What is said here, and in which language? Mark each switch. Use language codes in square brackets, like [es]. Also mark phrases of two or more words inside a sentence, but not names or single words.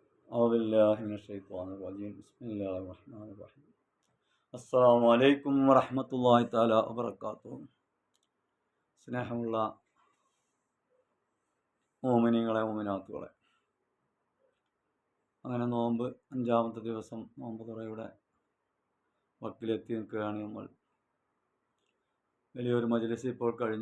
[ar] أعوذ بالله من الشيطان الرجيم بسم الله الرحمن الرحيم السلام عليكم ورحمة الله تعالى وبركاته. [ml] സ്നേഹമുള്ള മോമിനികളെ മോമിനാത്തുകളെ, അങ്ങനെ നോമ്പ് അഞ്ചാമത്തെ ദിവസം നോമ്പ് തുറയുടെ വക്കിലെത്തി നിൽക്കുകയാണ് നമ്മൾ. വലിയൊരു മജ്‌ലിസ് ഇപ്പോൾ കഴിഞ്ഞു.